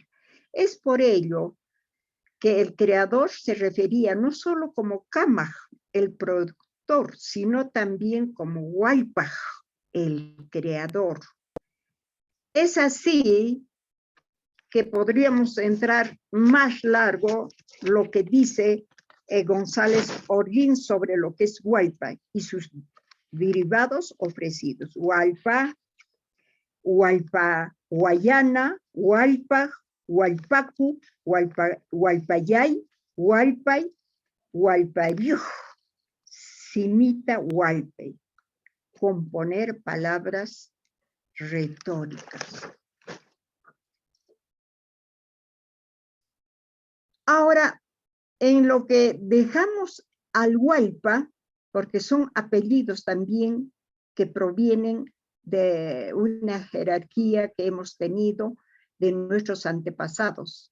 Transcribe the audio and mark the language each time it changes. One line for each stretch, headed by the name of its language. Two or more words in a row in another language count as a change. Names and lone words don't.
Spanish: Es por ello que el creador se refería no solo como Kamaj, el productor, sino también como Hualpaj, el creador. Es así que podríamos entrar más largo lo que dice González Holguín sobre lo que es Hualpa y sus derivados ofrecidos.
Quechua: Hualpa, Hualpa Guayana, Hualpa, Hualpacu, Hualpayay, Hualpay, Hualpayuj, Simita Hualpay.
Spanish: Componer palabras retóricas. Ahora, en lo que dejamos al Hualpa, porque son apellidos también que provienen de una jerarquía que hemos tenido de nuestros antepasados.